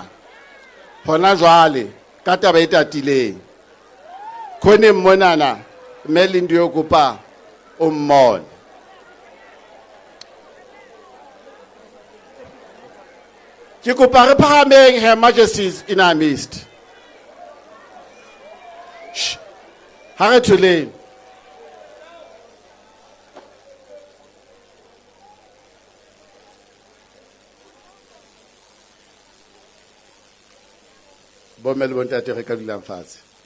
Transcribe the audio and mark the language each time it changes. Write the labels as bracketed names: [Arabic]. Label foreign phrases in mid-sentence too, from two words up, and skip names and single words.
[Southern Sotho] Hona jwale ka taba e tatileng. Khone monana Melindiwe kopa o mmone. Ke kopa re phahameng [English] Her Majesties in our midst. [Southern Sotho] Ha re thuleng. Bomme le bontate re ka dulang fatshe.